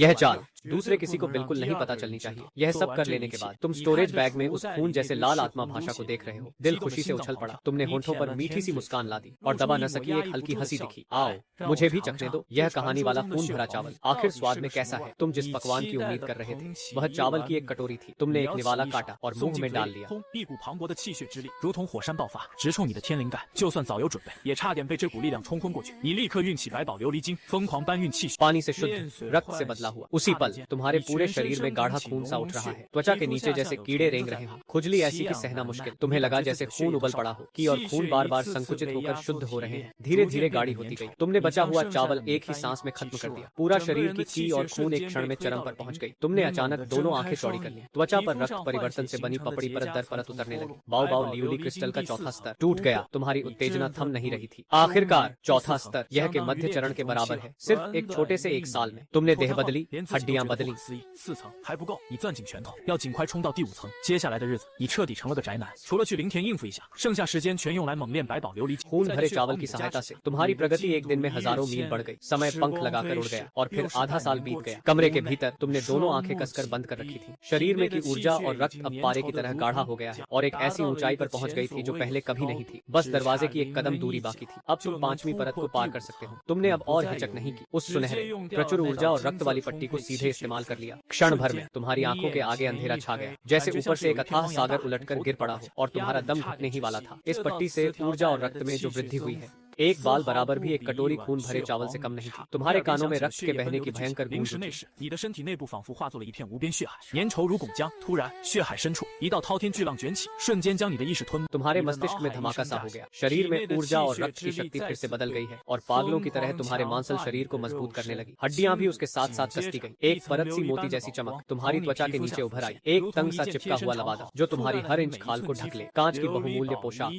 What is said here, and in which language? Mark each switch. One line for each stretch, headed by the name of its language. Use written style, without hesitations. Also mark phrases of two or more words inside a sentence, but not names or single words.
Hindi: यह चाल दूसरे किसी को बिल्कुल नहीं पता चलनी चाहिए। यह सब कर लेने के बाद तुम स्टोरेज बैग में उस खून जैसे लाल आत्मा भाषा को देख रहे हो। दिल खुशी से उछल पड़ा। तुमने होठों पर मीठी सी मुस्कान ला दी और दबा न सकी एक हल्की हंसी दिखी। आओ मुझे भी चखने दो यह कहानी वाला खून भरा चावल। आखिर स्वाद में कैसा है? तुम जिस पकवान की उम्मीद कर रहे थे वह चावल की एक कटोरी थी। तुमने एक निवाला काटा और मुंह में डाल लिया।
Chinese: 一股磅礴的气血之力如同火山爆发，直冲你的天灵盖。就算早有准备，也差点被这股力量冲昏过去。你立刻运起百宝琉璃晶，疯狂搬运气血。
Hindi: पानी से शुद्ध रक्त से बदला हुआ। उसी पल तुम्हारे पूरे शरीर में गाढ़ा खून सा उठ रहा है। त्वचा के नीचे जैसे कीड़े रेंग रहे हो। खुजली ऐसी कि सहना मुश्किल। तुम्हें लगा जैसे खून उबल पड़ा हो कि और खून बार बार संकुचित होकर शुद्ध हो रहे हैं। धीरे धीरे गाढ़ी होती गई। तुमने बचा हुआ चावल एक ही सांस में खत्म कर दिया। पूरा शरीर की और खून एक क्षण में चरम पर पहुंच गई। तुमने अचानक दोनों आंखें चौड़ी कर ली। त्वचा पर रक्त परिवर्तन से बनी पपड़ी परत दर परत उतरने लगी। बाव बाव लियोली क्रिस्टल का चौथा स्तर टूट गया। तुम्हारी उत्तेजना थम नहीं रही थी। आखिरकार चौथा स्तर, यह के मध्य चरण के बराबर है। सिर्फ एक छोटे से 1 साल में तुमने देह बदली, हड्डियां बदली।
Chinese: 4 层还不够，你攥紧拳头，要尽快冲到第5层。接下来的日子，你彻底成了个宅男，除了去林田应付一下，剩下时间全用来猛练百宝琉璃晶。
Hindi: खून भरे चावल की सहायता से तुम्हारी प्रगति एक दिन में हजारों मील बढ़ गई। समय पंख लगाकर उड़ गया और फिर आधा साल बीत गया। कमरे के भीतर तुमने दोनों आंखें कसकर बंद कर रखी थी। शरीर में की ऊर्जा और रक्त अब पारे की तरह गाढ़ा हो गया है और एक ऐसी ऊंचाई पर पहुंच गई थी जो पहले कभी नहीं थी। बस दरवाजे की एक कदम दूरी बाकी थी। अब तुम 5वीं परत को पार कर सकते हो। तुमने अब और हिचक नहीं की। उस सुनहरे प्रचुर ऊर्जा और रक्त वाली पट्टी को सीधे इस्तेमाल कर लिया। क्षण भर में तुम्हारी आंखों के आगे अंधेरा छा गया, जैसे ऊपर से एक अथाह सागर उलटकर गिर पड़ा हो और तुम्हारा दम घुटने ही वाला था। इस पट्टी से ऊर्जा और रक्त में जो वृद्धि हुई है, एक बाल बराबर भी एक कटोरी खून भरे चावल से कम नहीं थी। तुम्हारे कानों में रक्त के बहने की भयंकर गूंज उठी।
Chinese: 你的身体内部仿佛化作了一片无边血海，粘稠如拱浆。突然，血海深处一道滔天巨浪卷起，瞬间将你的意识吞没。
Hindi: तुम्हारे मस्तिष्क में धमाका सा हो गया। शरीर में ऊर्जा और रक्त की शक्ति फिर से बदल गई है और पागलों की तरह तुम्हारे मांसल शरीर को मजबूत करने लगी। हड्डियां भी उसके साथ साथ कसती गई। एक परत सी मोती जैसी चमक तुम्हारी त्वचा के नीचे उभर आई। एक तंग सा चिपका हुआ लबादा जो तुम्हारी हर इंच खाल को ढक ले। कांच की बहुमूल्य पोशाक।